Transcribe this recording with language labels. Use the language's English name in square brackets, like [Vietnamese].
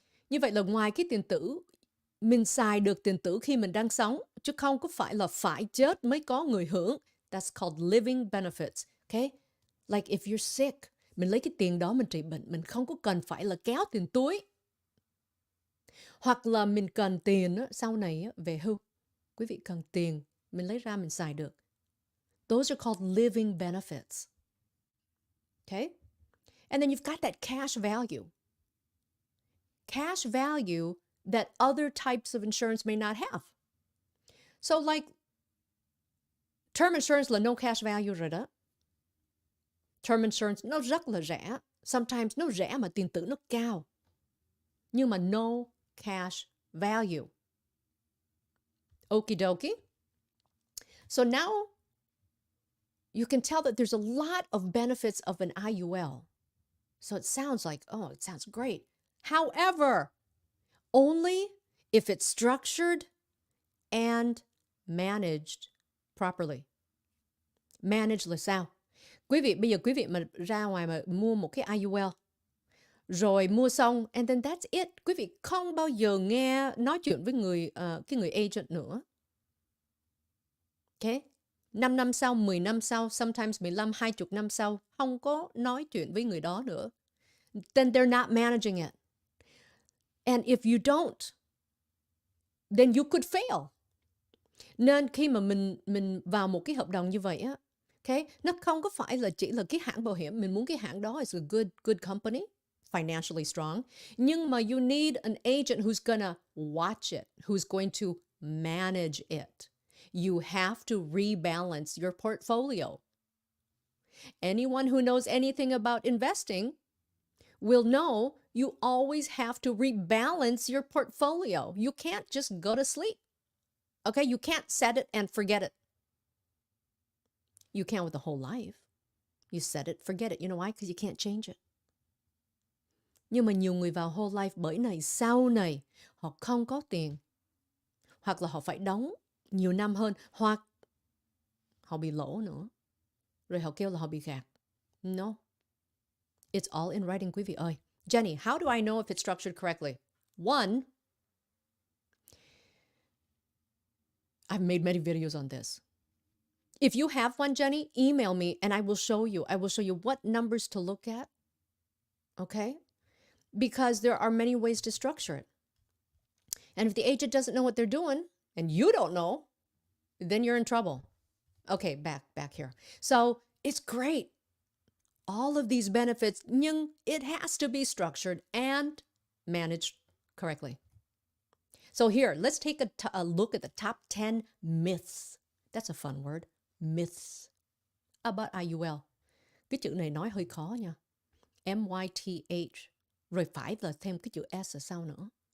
[Vietnamese] Như vậy là ngoài cái tiền tử, mình xài được tiền tử khi mình đang sống, chứ không có phải là phải chết mới có người hưởng. [English] That's called living benefits. Okay? Like if you're sick, [Vietnamese] mình lấy cái tiền đó mình trị bệnh, mình không có cần phải là kéo tiền túi. Hoặc là mình cần tiền á, sau này á, về hưu. Quý vị cần tiền, mình lấy ra mình xài được. [English] Those are called living benefits. Okay? And then you've got that cash value. Cash value that other types of insurance may not have. So like, term insurance [Vietnamese] là [English] no cash value [Vietnamese] rồi đó. Term insurance nó rất là rẻ. [English] Sometimes [Vietnamese] nó rẻ mà tiền tử nó cao. Nhưng mà [English] no cash value. Okie dokie. So now you can tell that there's a lot of benefits of an IUL. So it sounds like, oh, it sounds great. However, only if it's structured and managed properly. [Vietnamese] Manage là sao? Quý vị, bây giờ quý vị mà ra ngoài mà mua một cái IUL, rồi mua xong, [English] and then that's it. [Vietnamese] Quý vị không bao giờ nghe nói chuyện với cái người agent nữa. Okay? 5 năm sau, 10 năm sau, [English] sometimes [Vietnamese] 15, 20 năm sau, không có nói chuyện với người đó nữa. [English] Then they're not managing it. And if you don't, then you could fail. [Vietnamese] Nên khi mà mình vào một cái hợp đồng như vậy á, okay, nó không có phải là chỉ là cái hãng bảo hiểm, mình muốn cái hãng đó [English] is a good company, financially strong, [Vietnamese] nhưng mà [English] you need an agent who's gonna watch it, who's going to manage it. You have to rebalance your portfolio. Anyone who knows anything about investing will know you always have to rebalance your portfolio. You can't just go to sleep. Okay, you can't set it and forget it. You can with the whole life. You set it, forget it. You know why? Because you can't change it. [Vietnamese] Nhưng mà nhiều người vào whole life bởi này sau này họ không có tiền. Hoặc là họ phải đóng nhiều năm hơn. Hoặc họ bị lỗ nữa. Rồi họ kêu là họ bị gạt. [English] No. It's all in writing, [Vietnamese] quý vị ơi. [English] Jenny, how do I know if it's structured correctly? One, I've made many videos on this. If you have one, Jenny, email me and I will show you. I will show you what numbers to look at. Okay? Because there are many ways to structure it. And if the agent doesn't know what they're doing and you don't know, then you're in trouble. Okay, back here. So it's great. All of these benefits, [Vietnamese] nhưng [English] it has to be structured and managed correctly. So here, let's take a look at the top 10 myths. That's a fun word. Myths about IUL. [Vietnamese] Cái chữ này nói hơi khó nha. M-Y-T-H. Rồi phải là thêm cái chữ S ở sau nữa.